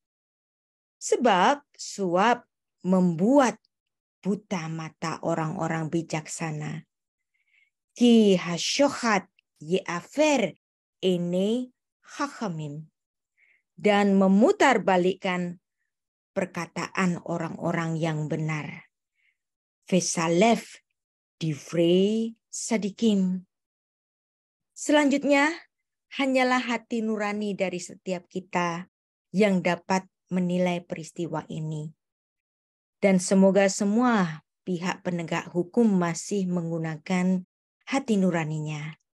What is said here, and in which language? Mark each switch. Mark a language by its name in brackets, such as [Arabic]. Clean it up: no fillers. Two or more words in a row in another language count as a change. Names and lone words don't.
[Indonesian] Sebab suap membuat buta mata orang-orang bijaksana. [Hebrew] כי השחד יעור עיני חכמים. [Indonesian] Dan memutarbalikkan perkataan orang-orang yang benar. [Hebrew] ויסלף דברי צדיקים. [Indonesian] Selanjutnya, hanyalah hati nurani dari setiap kita yang dapat menilai peristiwa ini. Dan semoga semua pihak penegak hukum masih menggunakan hati nuraninya.